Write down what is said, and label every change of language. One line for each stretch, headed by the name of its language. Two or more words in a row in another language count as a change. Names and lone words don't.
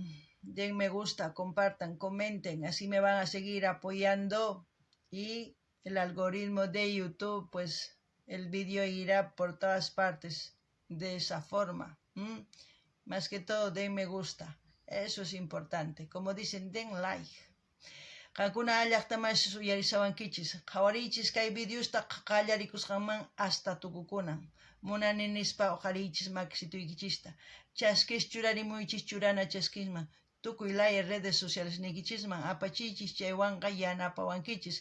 Spanish: Den me gusta, compartan, comenten, así me van a seguir apoyando y el algoritmo de YouTube, pues el vídeo irá por todas partes de esa forma. Más que todo, den me gusta, eso es importante. Como dicen, den like.
Quechua: Kankuna allaqtamas uyarisawankichis, qhawarichis kay videosta qallarikusqanman hasta tukukunan. Munaninispa uqarichis makisituykichista. Chaskis churarimuychis churana chaskisman. Tukuy laya
Spanish: redes sociales
Quechua: nikichisman apachichis chaywanqa yanapawankichis.